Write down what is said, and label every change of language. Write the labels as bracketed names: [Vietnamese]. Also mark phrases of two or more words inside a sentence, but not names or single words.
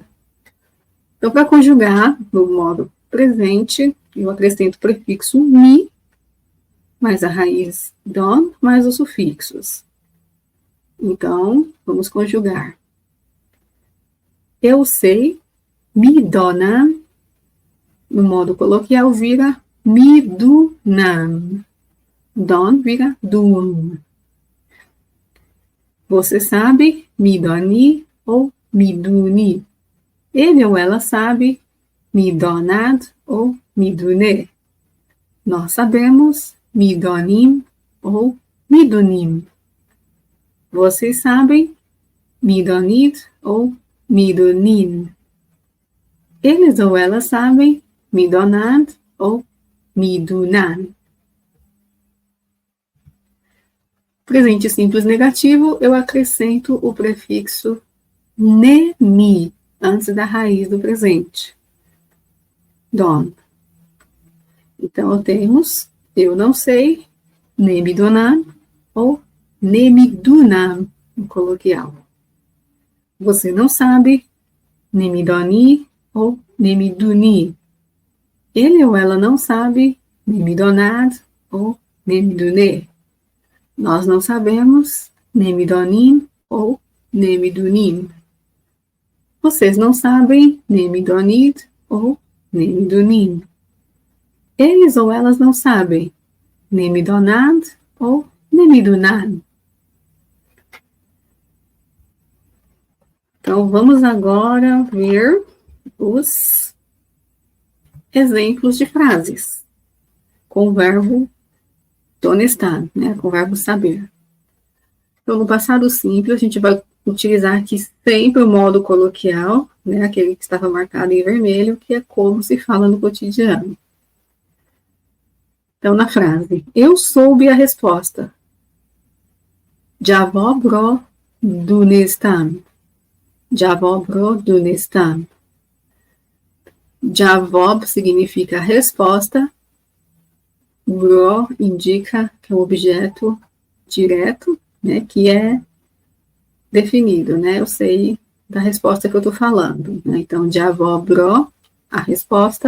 [Portuguese] Então, para conjugar no modo presente, eu acrescento o prefixo mi, mais a raiz don, mais os sufixos. Então, vamos conjugar. Eu sei, [Persian] می‌دانم, [Portuguese] no modo coloquial, vira [Persian] می‌دونم. [Portuguese] Don vira dum. Você sabe, [Persian] می‌دانی [Portuguese] ou [Persian] می‌دونی. [Portuguese] Ele ou ela sabe, [Persian] می‌داند ou می‌دونه. [Portuguese] Nós sabemos, [Persian] می‌دانیم ou می‌دونیم. [Portuguese] Vocês sabem, [Persian] می‌دانید ou می‌دونین. [Portuguese] Eles ou elas sabem, [Persian] می‌داند ou می‌دونن. [Portuguese] Presente simples negativo, eu acrescento o prefixo ne-mi, antes da raiz do presente. Don. Então, temos, eu não sei, [Persian] نمی‌دانم, ou نمی‌دونم, [Portuguese] no coloquial. Você não sabe, [Persian] نمی‌دانی, ou نمی‌دونی. [Portuguese] Ele ou ela não sabe, [Persian] نمی‌داند, ou نمی‌دونه. [Portuguese] Nós não sabemos, [Persian] نمی‌دانیم, ou نمی‌دونیم. [Portuguese] Vocês não sabem, [Persian] نمی‌دانید, ou نمی‌دونیم. [Portuguese] Eles ou elas não sabem, [Persian] نمی‌داند, ou نمی‌دونن. [Portuguese] Então, vamos agora ver os exemplos de frases com o verbo donestar, né, com o verbo saber. Então, no passado simples, a gente vai utilizar aqui sempre o modo coloquial, né, aquele que estava marcado em vermelho, que é como se fala no cotidiano. Então, na frase, eu soube a resposta. [Persian] جواب‌رو دونستم. جواب‌رو دونستم. [Portuguese] Javob significa resposta. Bro indica que é um objeto direto, né, que é definido, né? Eu sei da resposta que eu estou falando. Né? Então, javobro, a resposta.